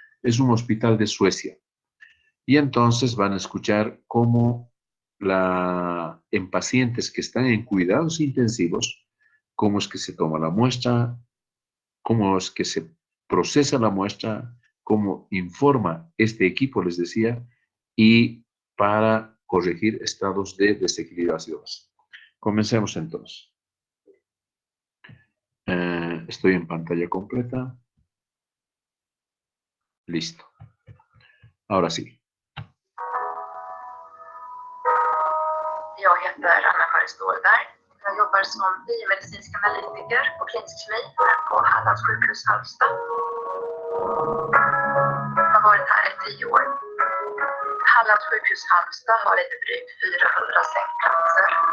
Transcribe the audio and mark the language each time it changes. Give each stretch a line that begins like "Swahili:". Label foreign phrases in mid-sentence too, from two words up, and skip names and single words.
Spanish: Es un hospital de Suecia. Y entonces van a escuchar cómo en pacientes que están en cuidados intensivos, cómo es que se toma la muestra, cómo es que se procesa la muestra, cómo informa este equipo, les decía, y para corregir estados de desequilibrio ácido base. Comencemos entonces. Estoy en pantalla completa. Listo. Ahora sí.
Swedish: Jag heter Anna-Karin Ståhlberg. Jag jobbar som biomedicinsk analytiker på klinisk kemi här på Hallands sjukhus Halmstad. Jag har varit här i 10 år. Hallands sjukhus Halmstad har lite drygt 400 sängplatser.